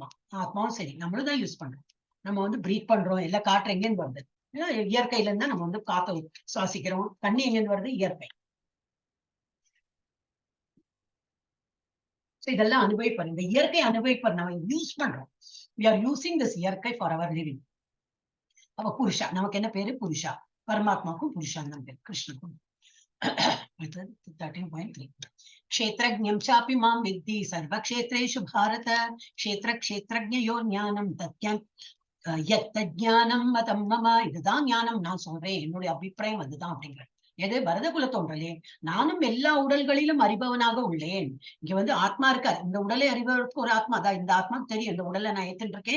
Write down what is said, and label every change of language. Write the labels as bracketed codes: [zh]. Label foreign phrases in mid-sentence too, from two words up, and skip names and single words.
[ta] ஆத்மாவும் சரி நம்மளும் தான் யூஸ் பண்றோம். நம்ம வந்து பிரீத் பண்றோம். எல்லாம் காற்று எங்கேருந்து வருது? இயற்கையில இருந்தா நம்ம வந்து காத்தை சுவாசிக்கிறோம். தண்ணி எங்கேருந்து வருது? இயற்கை. இதெல்லாம் அனுபவிப்பார். இந்த இயற்கை அனுபவிப்பார். நம்ம யூஸ் பண்றோம். [en] we are using this இயற்கை for our living. [ta] அப்ப புருஷா. நமக்கு என்ன பேரு? புருஷா. பரமாத்மாவுக்கும் புருஷான் தான் பேரு. கிருஷ்ணனுக்கும். [sa] 13.3 क्षेत्रज्ञं चापि मां विद्धि सर्वक्षेत्रेषु भारत क्षेत्र क्षेत्रज्ञयोः ज्ञानं तत्यं ज्ञानं मतं मम. [ta] இதுதான் ஞானம் நான் சொல்றேன். என்னுடைய அபிப்பிராயம் அதுதான் அப்படிங்கிறேன். எது? பரதகுல தோன்றலே நானும் எல்லா உடல்களிலும் அறிபவனாக உள்ளேன். இங்க வந்து ஆத்மா இருக்காரு. இந்த உடலை அறிபவருக்கு ஒரு ஆத்மா தான். இந்த ஆத்மா தெரியும் இந்த உடலை நான் ஏத்துட்டு இருக்கேன்.